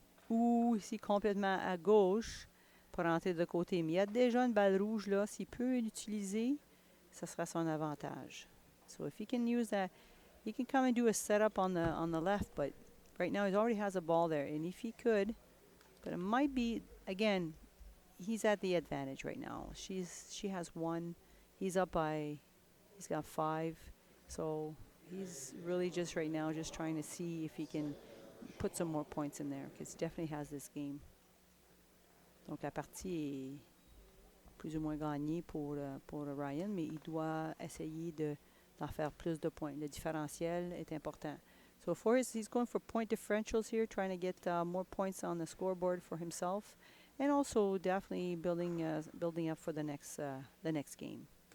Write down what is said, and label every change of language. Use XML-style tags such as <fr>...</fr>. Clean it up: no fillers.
<fr>Ou ici complètement à gauche pour rentrer de côté. Mais il y a déjà une balle rouge là. S'il peut l'utiliser, ça sera son avantage.</fr> <en>So if he can use that, he can come and do a setup on the left, but right now he already has a ball there. And if he could, but it might be, again, he's at the advantage right now. She has 1. He's up by, he's got 5. So he's really just right now just trying to see if he can put some more points in there because he definitely has this game.</en> <fr>Donc la partie est plus ou moins gagnée pour Ryan, mais il doit essayer d'en faire plus de points. Le différentiel est important.</fr> <en>So he's going for point differentials here, trying to get more points on the scoreboard for himself, and also definitely building up for the next game.</en>